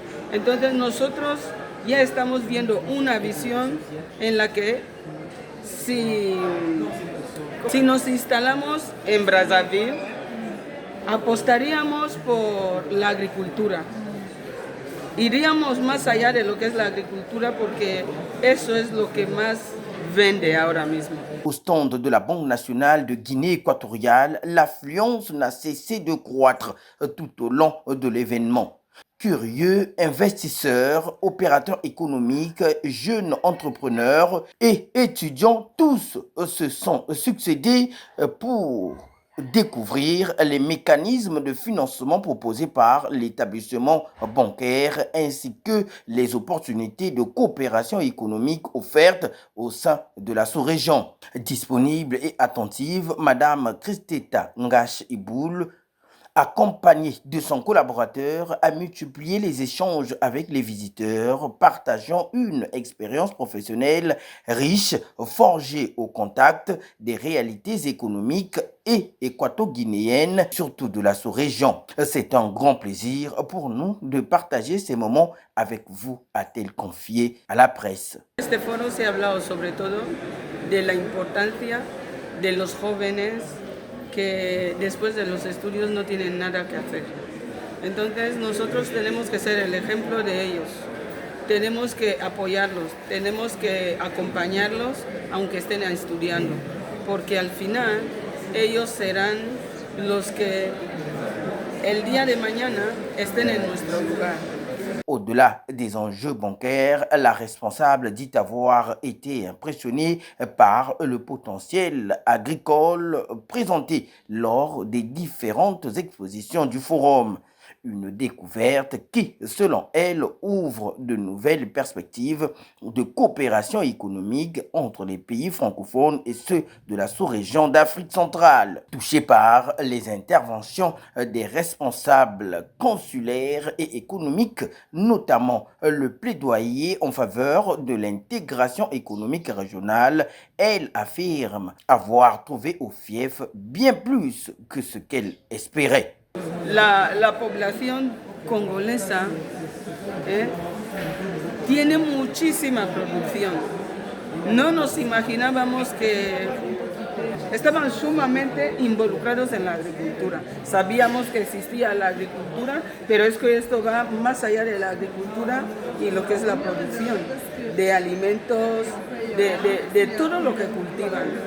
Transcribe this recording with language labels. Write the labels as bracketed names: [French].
[Spanish] Entonces nosotros ya estamos viendo una visión en la que si nos instalamos en Brazzaville, apostaríamos por la agricultura. Iríamos más allá de lo que es la agricultura porque eso es lo que más vende ahora mismo. [French] Au stand de la Banque nationale de Guinée équatoriale, l'affluence n'a cessé de croître tout au long de l'événement. Curieux, investisseurs, opérateurs économiques, jeunes entrepreneurs et étudiants, tous se sont succédés pour découvrir les mécanismes de financement proposés par l'établissement bancaire ainsi que les opportunités de coopération économique offertes au sein de la sous-région. Disponible et attentive, Madame Kristeta Ngash Iboul, accompagné de son collaborateur, a multiplié les échanges avec les visiteurs, partageant une expérience professionnelle riche, forgée au contact des réalités économiques et équato-guinéennes, surtout de la sous-région. C'est un grand plaisir pour nous de partager ces moments avec vous, a-t-elle confié à la presse. [Spanish] Este foro se ha hablado sobre todo de la importancia de los jóvenes que después de los estudios no tienen nada que hacer. Entonces nosotros tenemos que ser el ejemplo de ellos, tenemos que apoyarlos, tenemos que acompañarlos aunque estén estudiando, porque al final ellos serán los que el día de mañana estén en nuestro lugar. [French] Au-delà des enjeux bancaires, la responsable dit avoir été impressionnée par le potentiel agricole présenté lors des différentes expositions du forum. Une découverte qui, selon elle, ouvre de nouvelles perspectives de coopération économique entre les pays francophones et ceux de la sous-région d'Afrique centrale. Touchée par les interventions des responsables consulaires et économiques, notamment le plaidoyer en faveur de l'intégration économique régionale, elle affirme avoir trouvé au FIEF bien plus que ce qu'elle espérait. [Spanish] La población congolesa tiene muchísima producción. No nos imaginábamos que estaban sumamente involucrados en la agricultura. Sabíamos que existía la agricultura, pero es que esto va más allá de la agricultura y lo que es la producción de alimentos, de todo lo que cultivan.